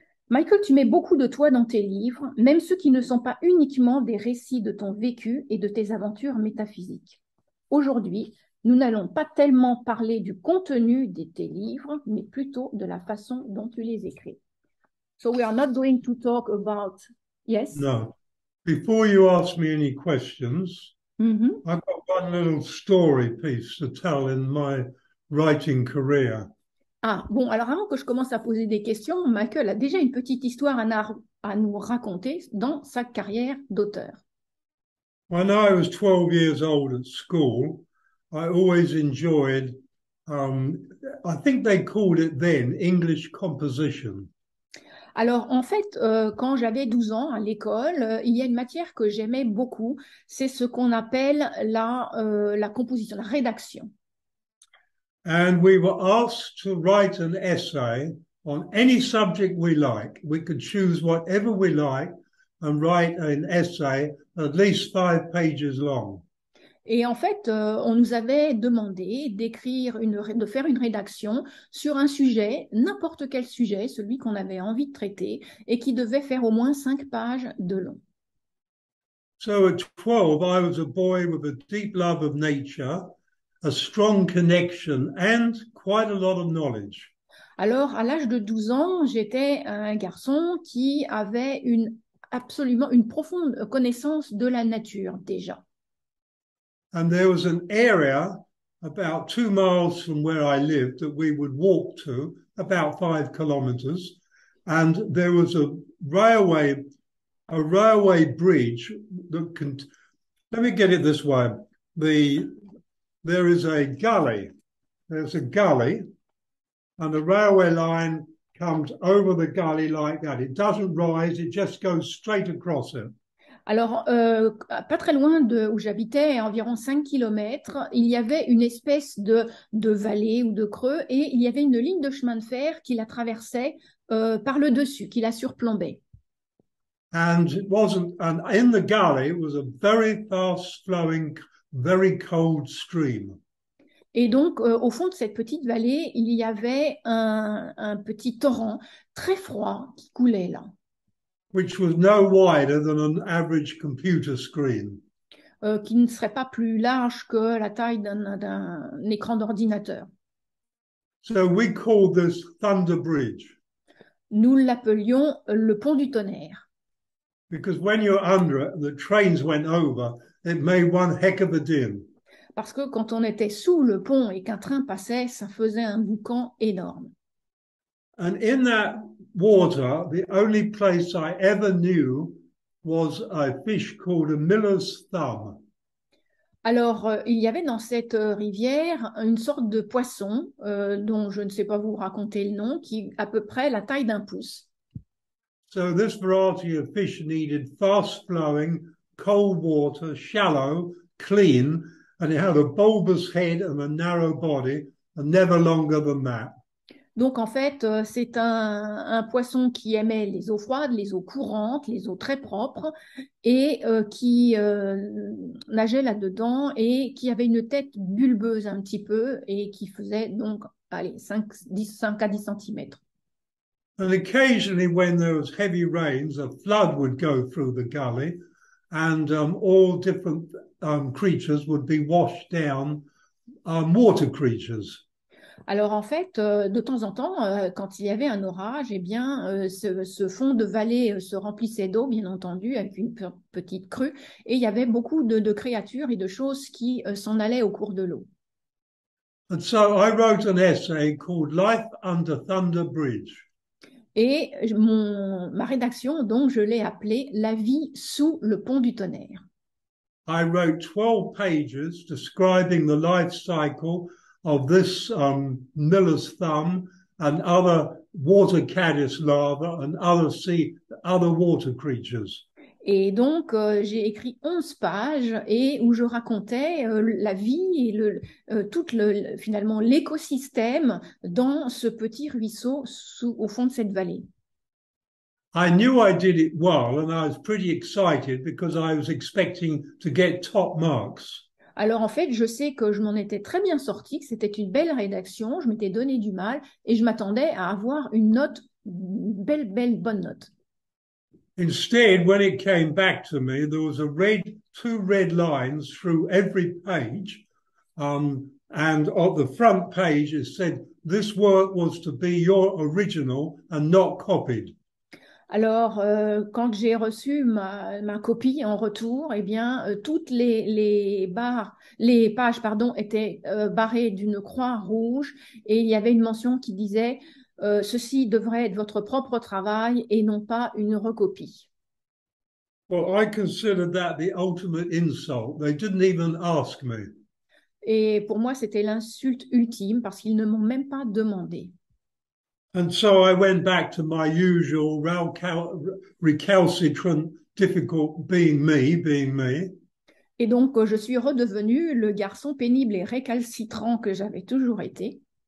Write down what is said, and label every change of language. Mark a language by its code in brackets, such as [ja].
[fr] Michael, tu mets beaucoup de toi dans tes livres, même ceux qui ne sont pas uniquement des récits de ton vécu et de tes aventures métaphysiques. Aujourd'hui, nous n'allons pas tellement parler du contenu de tes livres, mais plutôt de la façon dont tu les écris. [en] So we are not going to talk about... Yes? no. Before you ask me any questions, Mhm. I've got one little story piece to tell in my writing career. [fr] Ah, bon, alors avant que je commence à poser des questions, Michael a déjà une petite histoire à nous raconter dans sa carrière d'auteur. [en] When I was 12 years old at school, I always enjoyed, um, I think they called it then English composition. [fr] Alors, en fait, quand j'avais 12 ans à l'école, il y a une matière que j'aimais beaucoup, c'est ce qu'on appelle la composition, la rédaction. [en] And we were asked to write an essay on any subject we like. We could choose whatever we like and write an essay at least 5 pages long. [fr] Et en fait, on nous avait demandé de faire une rédaction sur un sujet, n'importe quel sujet, celui qu'on avait envie de traiter, et qui devait faire au moins 5 pages de long. [en] So at 12, I was a boy with a deep love of nature, a strong connection, and quite a lot of knowledge. [fr] Alors, à l'âge de 12 ans, j'étais un garçon qui avait absolument une profonde connaissance de la nature déjà. [en] And there was an area about 2 miles from where I lived that we would walk to, about 5 kilometers. And there was a railway bridge that can, let me get it this way. There is a gully, there's a gully, and the railway line comes over the gully like that. It doesn't rise, it just goes straight across it. [fr] Alors, pas très loin de où j'habitais, à environ 5 kilomètres, il y avait une espèce de vallée ou de creux et il y avait une ligne de chemin de fer qui la traversait par le dessus, qui la surplombait. [en] And in the gully was a very fast flowing, very cold stream. [fr] Et donc, au fond de cette petite vallée, il y avait un petit torrent très froid qui coulait là, [en] Which was no wider than an average computer screen. [fr] qui ne serait pas plus large que la taille d'un écran d'ordinateur. [en] So we called this Thunder Bridge [fr] Nous l'appelions le pont du tonnerre. [en] because when you're under it, the trains went over, it made one heck of a din. [fr] Parce que quand on était sous le pont et qu'un train passait, ça faisait un boucan énorme. [en] And in that water, the only place I ever knew was a fish called a miller's thumb. [fr] Alors, il y avait dans cette rivière une sorte de poisson dont je ne sais pas vous raconter le nom, qui est à peu près la taille d'un pouce. [en] So this variety of fish needed fast flowing, cold water, shallow, clean, and it had a bulbous head and a narrow body, and never longer than that. [fr] Donc, en fait, c'est un poisson qui aimait les eaux froides, les eaux courantes, les eaux très propres, et qui nageait là-dedans et qui avait une tête bulbeuse un petit peu et qui faisait donc, allez, 5 à 10 centimètres. [en] And occasionally, when there was heavy rains, a flood would go through the gully, and all different creatures would be washed down, water creatures. [fr] Alors en fait, de temps en temps, quand il y avait un orage, eh bien, ce fond de vallée se remplissait d'eau, bien entendu, avec une petite crue, et il y avait beaucoup de créatures et de choses qui s'en allaient au cours de l'eau. [en] And so I wrote an essay called Life Under Thunder Bridge. [fr] Et ma rédaction, donc, je l'ai appelée La vie sous le pont du tonnerre. [en] I wrote 12 pages describing the life cycle of this miller's thumb and other water caddis larvae and other water creatures. [fr] Et donc, j'ai écrit 11 pages et où je racontais la vie et finalement l'écosystème dans ce petit ruisseau au fond de cette vallée. [en] I knew I did it well and I was pretty excited because I was expecting to get top marks. [fr] Alors en fait, je sais que je m'en étais très bien sortie, que c'était une belle rédaction, je m'étais donné du mal et je m'attendais à avoir une bonne note. [en] Instead, when it came back to me, there was two red lines through every page. And on the front page, it said, this work was to be your original and not copied. [fr] Alors, quand j'ai reçu ma copie en retour, eh bien, toutes les pages, pardon, étaient barrées d'une croix rouge et il y avait une mention qui disait ceci devrait être votre propre travail et non pas une recopie. [en] Well, I considered that the ultimate insult. They didn't even ask me. [fr] Et pour moi, c'était l'insulte ultime parce qu'ils ne m'ont même pas demandé. [en] And so I went back to my usual recalcitrant, difficult being me. [fr] Et donc, je suis redevenue le garçon pénible et récalcitrant que j'avais toujours été.